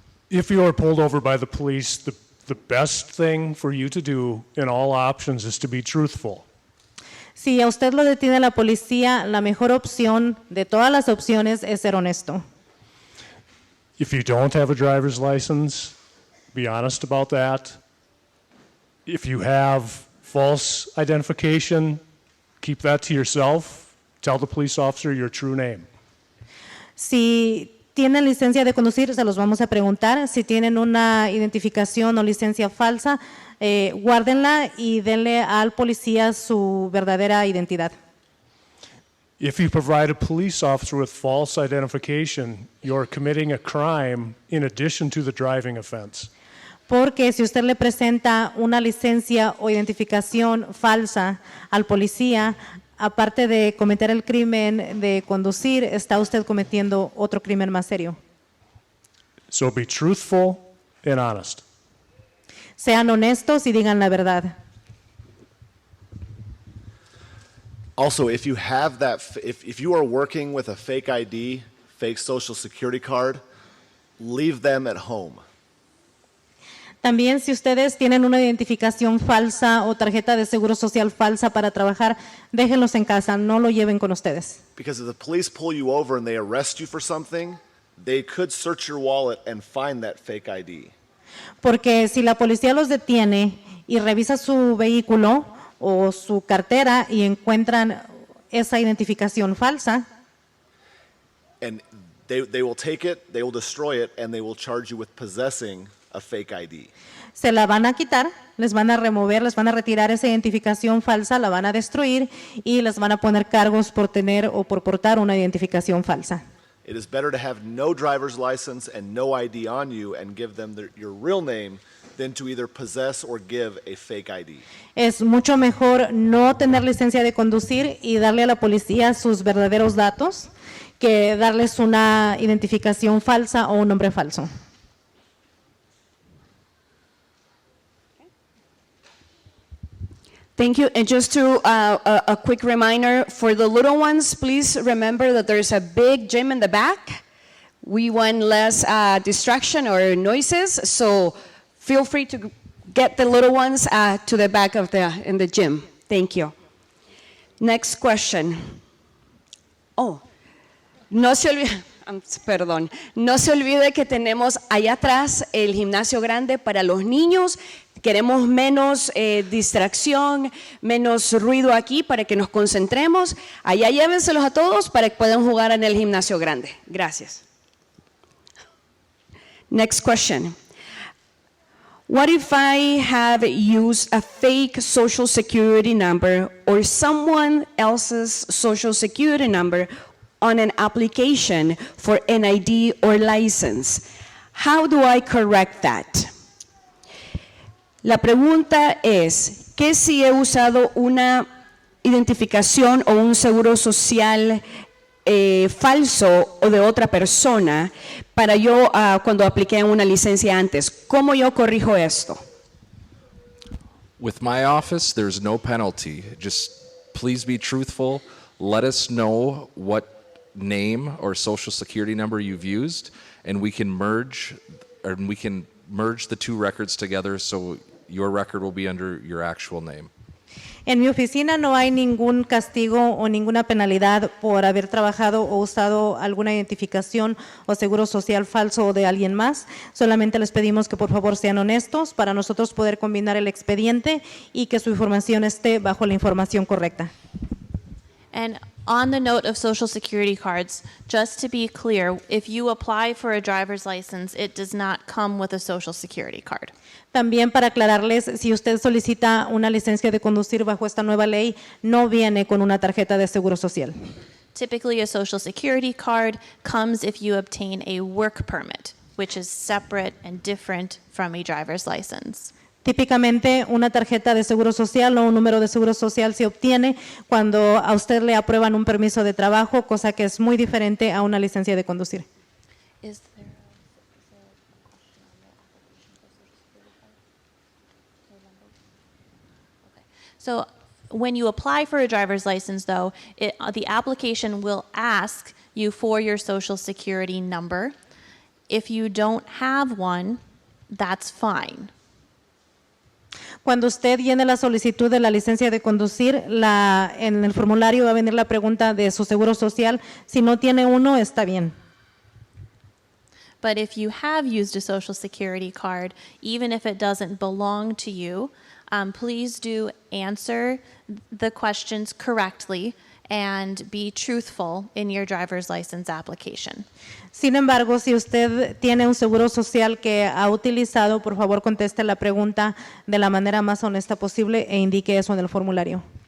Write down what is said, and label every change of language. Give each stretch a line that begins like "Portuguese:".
English: If you are pulled over by the police, the best thing for you to do in all options is to be truthful.
Spanish: Si a usted lo detiene la policía, la mejor opción de todas las opciones es ser honesto.
English: If you don't have a driver's license, be honest about that. If you have false identification, keep that to yourself. Tell the police officer your true name.
Spanish: Si tienen licencia de conducir, se los vamos a preguntar. Si tienen una identificación o licencia falsa, guárdenla y denle al policía su verdadera identidad.
English: If you provide a police officer with false identification, you're committing a crime in addition to the driving offense.
Spanish: Porque si usted le presenta una licencia o identificación falsa al policía, aparte de cometer el crimen de conducir, está usted cometiendo otro crimen más serio.
English: So be truthful and honest.
Spanish: Sean honestos y digan la verdad.
English: Also, if you have that, if you are working with a fake ID, fake social security card, leave them at home.
Spanish: También si ustedes tienen una identificación falsa o tarjeta de seguro social falsa para trabajar, déjenlos en casa, no lo lleven con ustedes.
English: Because if the police pull you over and they arrest you for something, they could search your wallet and find that fake ID.
Spanish: Porque si la policía los detiene y revisa su vehículo o su cartera y encuentran esa identificación falsa,
English: And they will take it, they will destroy it, and they will charge you with possessing a fake ID.
Spanish: se la van a quitar, les van a remover, les van a retirar esa identificación falsa, la van a destruir y les van a poner cargos por tener o por portar una identificación falsa.
English: It is better to have no driver's license and no ID on you and give them your real name than to either possess or give a fake ID.
Spanish: Es mucho mejor no tener licencia de conducir y darle a la policía sus verdaderos datos que darles una identificación falsa o un nombre falso.
English: Thank you. And just to a quick reminder for the little ones, please remember that there's a big gym in the back. We want less distraction or noises, so feel free to get the little ones to the back of in the gym. Thank you. Next question. Oh,
Spanish: no se olvide. Perdón, no se olvide que tenemos allá atrás el gimnasio grande para los niños. Queremos menos distracción, menos ruido aquí para que nos concentremos. Allá llévenselos a todos para que puedan jugar en el gimnasio grande. Gracias.
English: Next question. What if I have used a fake social security number or someone else's social security number on an application for an ID or license? How do I correct that?
Spanish: La pregunta es, ¿qué si he usado una identificación o un seguro social falso o de otra persona para yo cuando apliqué una licencia antes? ¿Cómo yo corrijo esto?
English: With my office, there's no penalty. Just please be truthful. Let us know what name or social security number you've used, and we can merge the two records together so your record will be under your actual name.
Spanish: En mi oficina no hay ningún castigo o ninguna penalidad por haber trabajado o usado alguna identificación o seguro social falso o de alguien más. Solamente les pedimos que por favor sean honestos para nosotros poder combinar el expediente y que su información esté bajo la información correcta.
English: And on the note of Social Security cards, just to be clear, if you apply for a driver's license, it does not come with a Social Security card.
Spanish: También para aclararles, si usted solicita una licencia de conducir bajo esta nueva ley, no viene con una tarjeta de seguro social.
English: Typically, a Social Security card comes if you obtain a work permit, which is separate and different from a driver's license.
Spanish: Típicamente, una tarjeta de seguro social o un número de seguro social se obtiene cuando a usted le aprueban un permiso de trabajo, cosa que es muy diferente a una licencia de conducir.
English: So when you apply for a driver's license, though, the application will ask you for your Social Security number. If you don't have one, that's fine.
Spanish: Cuando usted llene la solicitud de la licencia de conducir, en el formulario va a venir la pregunta de su seguro social. Si no tiene uno, está bien.
English: But if you have used a Social Security card, even if it doesn't belong to you, please do answer the questions correctly and be truthful in your driver's license application.
Spanish: Sin embargo, si usted tiene un seguro social que ha utilizado, por favor conteste la pregunta de la manera más honesta posible e indique eso en el formulario.